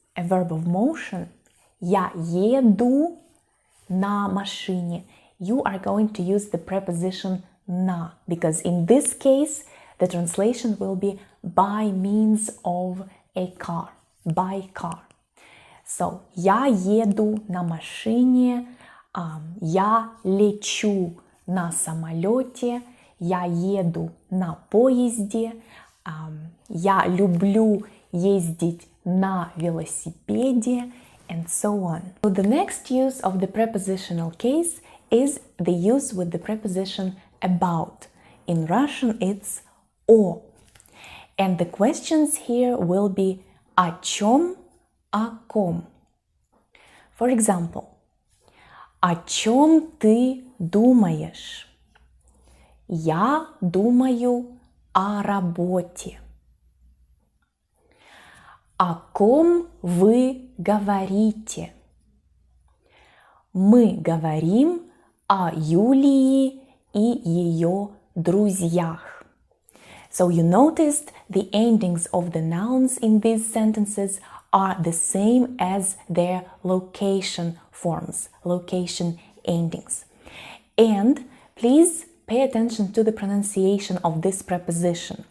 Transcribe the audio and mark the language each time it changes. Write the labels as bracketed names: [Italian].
[English] a verb of motion, [Russian] я еду на машине, [English] you are going to use the preposition на, because in this case the translation will be by means of a car, by car. [Russian] So, я еду на машине, я лечу на самолете, я еду на поезде, я люблю ездить на велосипеде, [English] and so on. So the next use of the prepositional case is the use with the preposition about. In Russian it's о. And the questions here will be [Russian] о чем, о ком. [English] For example, [Russian] о чем ты думаешь? Я думаю о работе. О ком вы говорите? Мы говорим о Юлии и ее друзьях. [English] So you noticed the endings of the nouns in these sentences are the same as their location forms, location endings. And please pay attention to the pronunciation of this preposition.